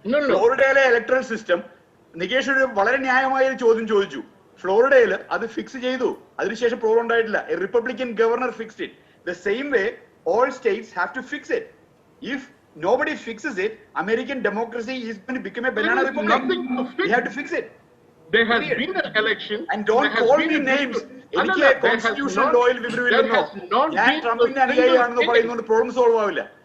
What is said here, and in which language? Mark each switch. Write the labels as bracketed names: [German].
[Malayalam] ഫ്ലോറിഡയിലെ electoral system, Nikesh ഒരു വളരെ ന്യായമായ ഒരു ചോദ്യം ചോദിച്ചു. ഫ്ലോറിഡയിൽ അത് ഫിക്സ് ചെയ്തു, അതിനുശേഷം പ്രോബ്ലം ഉണ്ടായിട്ടില്ല. [English] A Republican governor fixed it. The same way all states have to fix it. If nobody fixes it, American democracy is going to become a banana republic. We have to fix it. There has been an election, and don't call me names. [Malayalam] എനിക്ക് constitutional lawയിൽ വിവരമില്ലെന്നോ ഞാൻ ട്രംപിന്റെ അനുയായിയാണെന്നോ പറയുന്നതുകൊണ്ട് problem solve ആവില്ല.